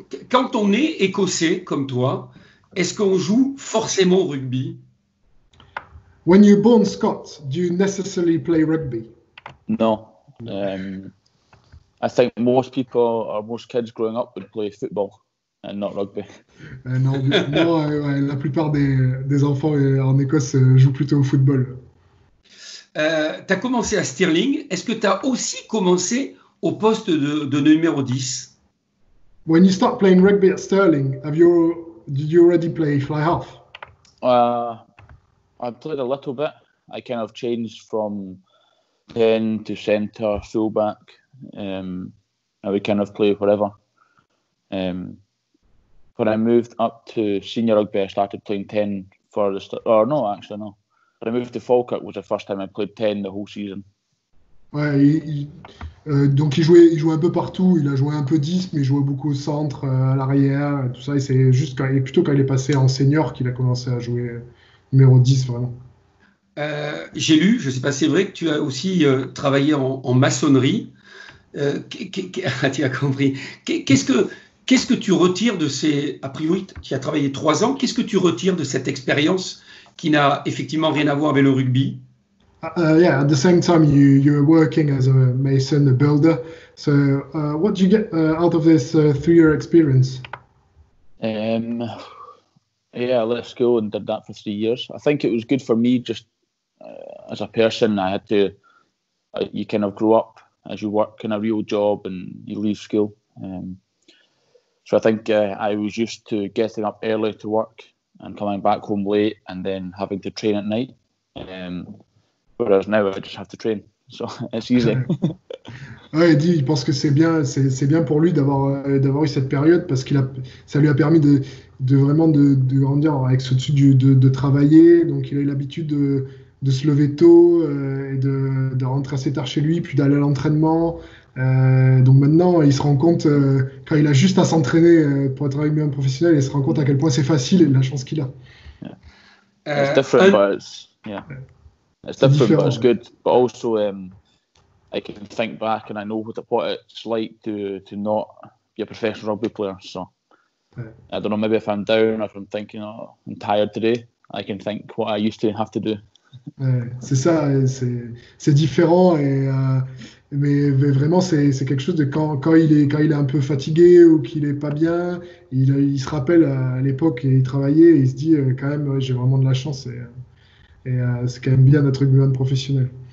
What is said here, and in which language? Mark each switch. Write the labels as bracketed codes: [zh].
[fr] Quand on est écossais comme toi, est-ce qu'on joue forcément au rugby? [en] When you're born Scot, do you necessarily play rugby? No. I think most people or most kids growing up would play football and not rugby. [fr] Non, la plupart des enfants en Écosse jouent plutôt au football. Tu as commencé à Stirling. Est-ce que tu as aussi commencé au poste de numéro 10? [en] When you start playing rugby at Stirling, did you already play fly half? I played a little bit. I kind of changed from 10 to centre, fullback. I would kind of play wherever. When I moved up to senior rugby, I started playing 10 for the no. When I moved to Falkirk was the first time I played 10 the whole season. [fr] Ouais, donc il jouait un peu partout. Il a joué un peu 10, mais il jouait beaucoup au centre, à l'arrière, tout ça. Et c'est juste plutôt quand il est passé en senior qu'il a commencé à jouer numéro 10, vraiment. J'ai lu, je ne sais pas si c'est vrai, que tu as aussi travaillé en maçonnerie. Tu as compris. Qu'est-ce que tu retires de ces... A priori, tu as travaillé 3 ans. Qu'est-ce que tu retires de cette expérience qui n'a effectivement rien à voir avec le rugby? [en] Yeah, at the same time, you're working as a mason, a builder. So, what do you get out of this 3-year experience? Yeah, I left school and did that for 3 years. I think it was good for me just as a person. I had to, you kind of grow up as you work in a real job and you leave school. So I think I was used to getting up early to work and coming back home late and then having to train at night. Whereas now I just have to train, so it's easy. [fr] Ouais, il pense que c'est bien pour lui d'avoir eu cette période parce ça lui a permis de vraiment de grandir avec ce dessus de travailler. Donc il a eu l'habitude de se lever tôt et de rentrer assez tard chez lui, puis d'aller à l'entraînement. Donc maintenant, il se rend compte quand il a juste à s'entraîner pour être un professionnel, il se rend compte à quel point c'est facile et de la chance qu'il a. [en] Yeah. It's different, but it's different, but it's good. But also, I can think back and I know what it's like to not be a professional rugby player. So I don't know, maybe if I'm down or if I'm thinking, oh, I'm tired today, I can think what I used to have to do. [fr] C'est ça, c'est différent, mais vraiment c'est quelque chose de quand il est un peu fatigué ou qu'il est pas bien, il se rappelle à l'époque et il travaillait et il se dit quand même j'ai vraiment de la chance et c'est quand même bien d'être rugbyman professionnel.